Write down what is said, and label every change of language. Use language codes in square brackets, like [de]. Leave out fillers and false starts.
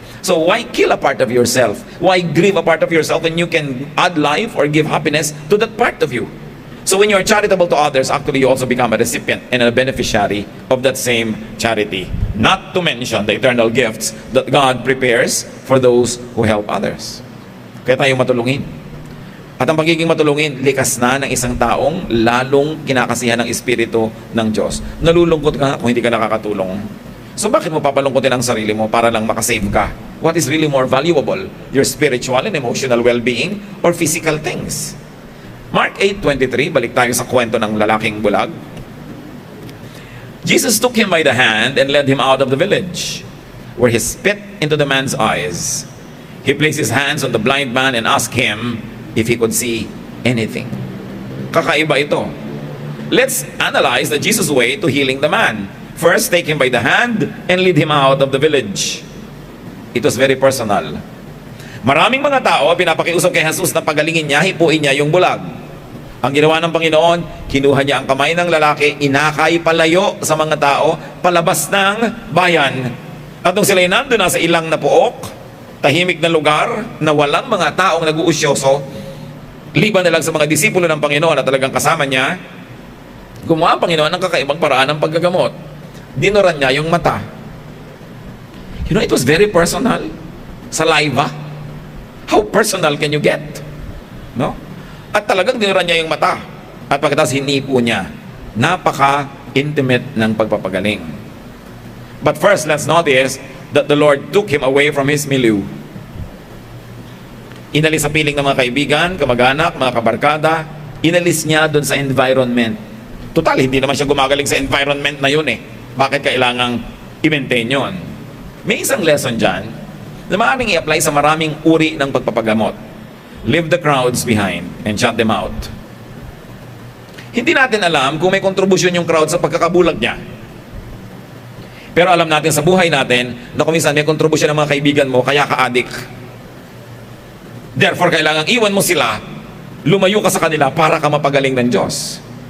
[en] So why kill a part of yourself? Why grieve a part of yourself when you can add life or give happiness to that part of you? So when you're charitable to others, actually you also become a recipient and a beneficiary of that same charity. Not to mention the eternal gifts that God prepares for those who help others. [tl] Kaya tayo matulungin. At ang pagiging matulungin, likas na ng isang taong lalong kinakasihan ng Espiritu ng Diyos. Nalulungkot ka kung hindi ka nakakatulong. So bakit mo papalungkotin ang sarili mo para lang makasave ka? [en] What is really more valuable? Your spiritual and emotional well-being or physical things? [tl] Mark 8:23, balik tayo sa kwento ng lalaking bulag. [en] Jesus took him by the hand and led him out of the village, where he spit into the man's eyes. He placed his hands on the blind man and asked him if he could see anything. [tl] Kakaiba ito. [en] Let's analyze the Jesus way to healing the man. First, take him by the hand and lead him out of the village. It was very personal. [tl] Maraming mga tao pinapakiusap kay Jesus na pagalingin niya, hipuin niya yung bulag. Ang ginawa ng Panginoon, kinuha niya ang kamay ng lalaki, inakay palayo sa mga tao, palabas ng bayan. At nung sila'y nandun na sa ilang na puok, tahimik na lugar na walang mga taong nag-uusyoso, liban na lang sa mga disipulo ng Panginoon at talagang kasama niya, gumawa ang Panginoon ng kakaibang paraan ng paggagamot. Dinuran niya yung mata. [en] You know, it was very personal. Saliva. How personal can you get? [tl] No? At talagang dinuran niya yung mata. At pagkatapos hinipo niya. Napaka-intimate ng pagpapagaling. [en] But first, let's notice that the Lord took him away from his milieu. [tl] Inalis sa piling ng mga kaibigan, kamag-anak, mga kabarkada. Inalis niya doon sa environment. Total, hindi naman siya gumagaling sa environment na yun eh. Bakit kailangang i-maintain yun? May isang lesson dyan na maaaring i-apply sa maraming uri ng pagpapagamot. [en] Leave the crowds behind and shut them out. [tl] Hindi natin alam kung may kontribusyon yung crowd sa pagkakabulag niya. Pero alam natin sa buhay natin na kung minsan may kontribusyon ng mga kaibigan mo, kaya ka adik. Therefore, kailangang iwan mo sila, lumayo ka sa kanila para ka mapagaling ng Diyos.